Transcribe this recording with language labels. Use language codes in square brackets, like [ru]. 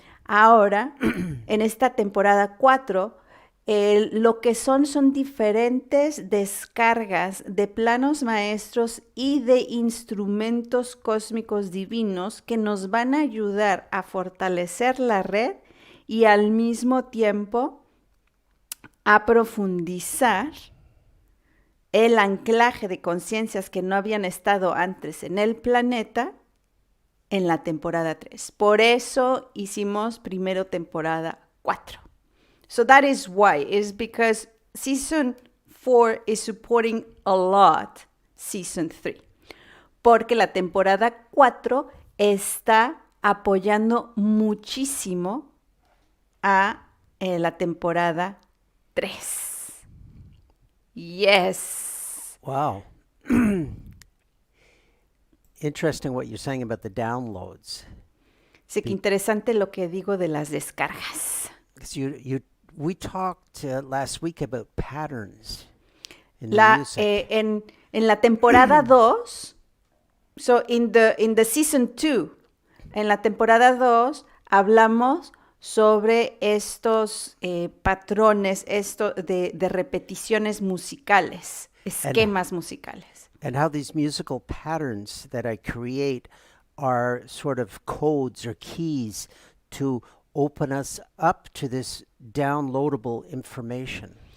[es] Ahora, en esta temporada 4, lo que son diferentes descargas de planos maestros y de instrumentos cósmicos divinos que nos van a ayudar a fortalecer la red y al mismo tiempo a profundizar el anclaje de conciencias que no habían estado antes en el planeta en la temporada 3. Por eso hicimos primero temporada 4. [en] So that is why. It's because season 4 is supporting a lot season 3. [es] Porque la temporada 4 está apoyando muchísimo a la temporada 3. [en] Yes. Wow. Interesting what you're saying about the downloads. [es] Sí, que interesante lo que digo de las descargas. [en] Because we talked last week about patterns in the music. [es] En la temporada 2, [en] so in the season 2, [es] en la temporada 2 hablamos sobre estos patrones, de repeticiones musicales, esquemas musicales. [en] And how these musical patterns that I create are sort of codes or keys to open us up to this downloadable information.